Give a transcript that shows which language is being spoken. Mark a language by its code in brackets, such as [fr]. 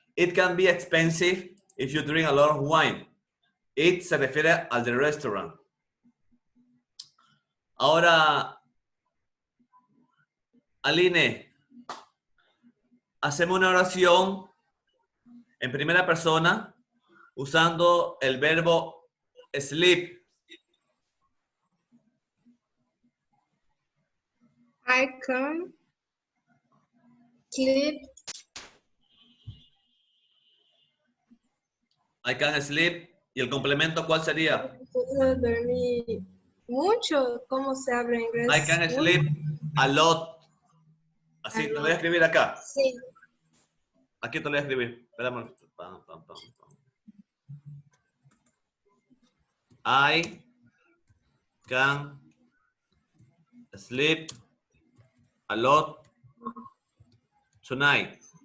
[en] It can be expensive if you drink a lot of wine. [es] It se refiere al del restaurant. Ahora, Aline, hacemos una oración en primera persona usando el verbo sleep. [en] I can sleep. I can sleep. [es] ¿Y el complemento cuál sería? Puedo dormir mucho. ¿Cómo se habla en inglés? [en] I can sleep a lot. [es] Así, te lo voy a escribir acá. Sí. Aquí te lo voy a escribir. Espérame. Pam, pam, pam, pam. [en] I can sleep a lot tonight.